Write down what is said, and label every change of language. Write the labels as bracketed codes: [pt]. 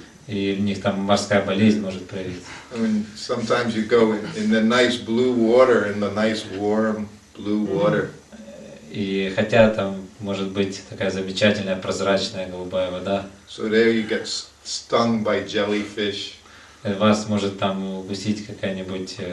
[ru] И у них там морская болезнь может проявиться. [en] I mean, sometimes you go in the nice blue water, in the nice warm blue water. [ru] И хотя там может быть такая замечательная прозрачная голубая вода. [en] So there you get stung by jellyfish. [ru] Вас может там укусить какая-нибудь.